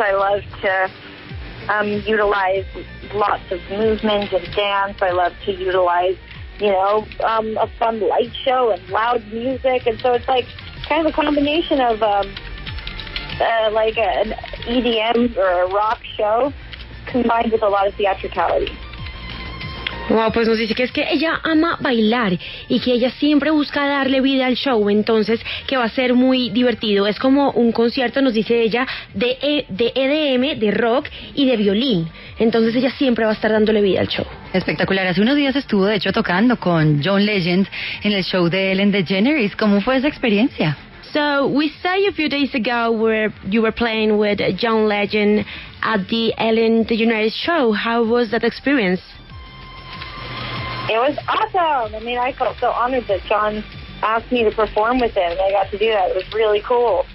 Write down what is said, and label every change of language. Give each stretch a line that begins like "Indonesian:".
English: I love to utilize lots of movement and dance. I love to utilize, a fun light show and loud music. And so it's like kind of a combination of like an EDM or a rock show combined with a lot of theatricality.
Spanish: Wow, pues nos dice que es que ella ama bailar y que ella siempre busca darle vida al show, entonces que va a ser muy divertido. Es como un concierto, nos dice ella, de EDM, de rock y de violín. Entonces ella siempre va a estar dándole vida al show. Espectacular. Hace unos días estuvo, de hecho, tocando con John Legend en el show de Ellen DeGeneres. ¿Cómo fue esa experiencia?
English: So we saw you a few days ago where you were playing with John Legend at the Ellen DeGeneres show. How was that experience? It was awesome. I mean, I felt so honored that John asked me to perform with him, and I got to do that. It was really cool.